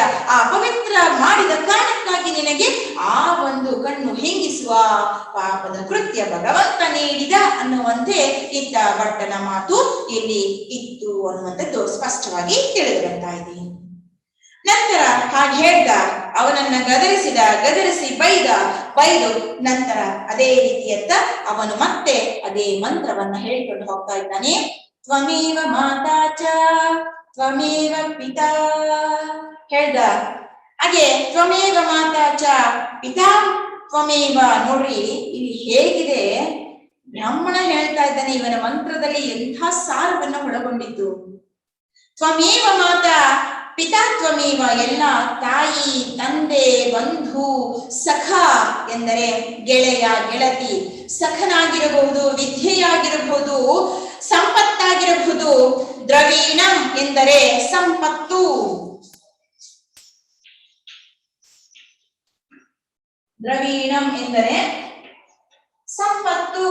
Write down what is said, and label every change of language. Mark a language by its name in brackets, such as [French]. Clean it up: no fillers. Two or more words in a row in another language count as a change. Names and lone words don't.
[Kannada] ಆ ಅಪವಿತ್ರ ಮಾಡಿದ ಕಾರಣಕ್ಕಾಗಿ ನಿನಗೆ ಆ ಒಂದು ಕಣ್ಣು ಹಿಂಗಿಸುವ ಪಾಪದ ಕೃತ್ಯ ಭಗವಂತ ನೀಡಿದ ಅನ್ನುವಂತೆ ಇದ್ದ ಭಟ್ಟನ ಮಾತು ಇಲ್ಲಿ ಇತ್ತು ಅನ್ನುವಂಥದ್ದು ಸ್ಪಷ್ಟವಾಗಿ ತಿಳಿದು ಬರ್ತಾ ಇದೆ. ನಂತರ ಹಾಗೆ ಹೇಳ್ದ, ಅವನನ್ನ ಗದರಿಸಿ ಬೈದು ನಂತರ ಅದೇ ರೀತಿಯತ್ತ ಅವನು ಮತ್ತೆ ಅದೇ ಮಂತ್ರವನ್ನ ಹೇಳಿಕೊಂಡು ಹೋಗ್ತಾ ಇದ್ದಾನೆ. [Sanskrit] ತ್ವಮೇವ ಮಾತಾ ಚ ತ್ವಮೇವ ಪಿತಾ ಹೇಳ್ದ. ಹಾಗೆ ತ್ವಮೇವ ಮಾತಾ ಚ ಪಿತಾ ತ್ವಮೇವ. [Kannada] ನೋಡ್ರಿ ಇಲ್ಲಿ ಹೇಗಿದೆ, ಬ್ರಾಹ್ಮಣ ಹೇಳ್ತಾ ಇದ್ದಾನೆ, ಇವನ ಮಂತ್ರದಲ್ಲಿ ಎಂಥ ಸಾರವನ್ನ ಒಳಗೊಂಡಿದ್ದು. [Sanskrit] ತ್ವಮೇವ ಮಾತಾ ಪಿತಾ ತ್ವಮೇವ, [Kannada] ಎಲ್ಲ ತಾಯಿ, ತಂದೆ, ಬಂಧು, ಸಖ ಎಂದರೆ ಗೆಳೆಯ, ಗೆಳತಿ, ಸಖನಾಗಿರಬಹುದು, ವಿದ್ಯೆಯಾಗಿರಬಹುದು, ಸಂಪತ್ತಾಗಿರಬಹುದು. ದ್ರವೀಣಂ ಎಂದರೆ ಸಂಪತ್ತು. ದ್ರವೀಣಂ ಎಂದರೆ ಸಂಪತ್ತು.